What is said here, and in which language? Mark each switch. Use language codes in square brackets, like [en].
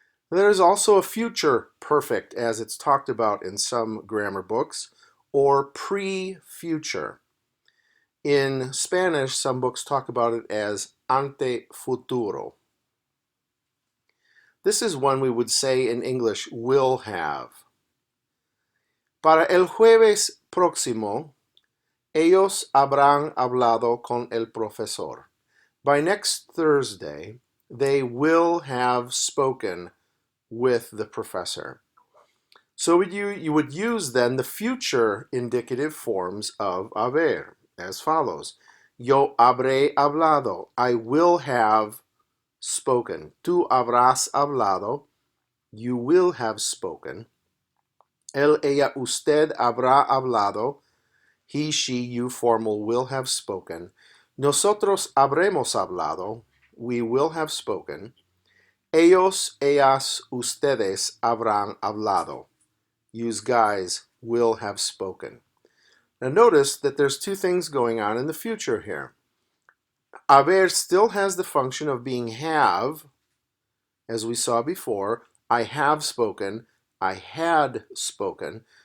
[en] There is also a future perfect, as it's talked about in some grammar books, or pre-future. In Spanish, some books talk about it as ante futuro. This is one we would say in English, will have. [es] Para el jueves próximo, Ellos habrán hablado con el profesor. [en] By next Thursday, they will have spoken with the professor. So you would use then the future indicative forms of haber as follows. [es] Yo habré hablado. [en] I will have spoken. [es] Tú habrás hablado. [en] You will have spoken. [es] Él, ella, usted habrá hablado. [en] He, she, you formal will have spoken. [es] Nosotros habremos hablado. [en] We will have spoken. [es] Ellos, ellas, ustedes habrán hablado. [en] Use guys, will have spoken. Now notice that there's two things going on in the future here. Haber still has the function of being have, as we saw before. I have spoken, I had spoken.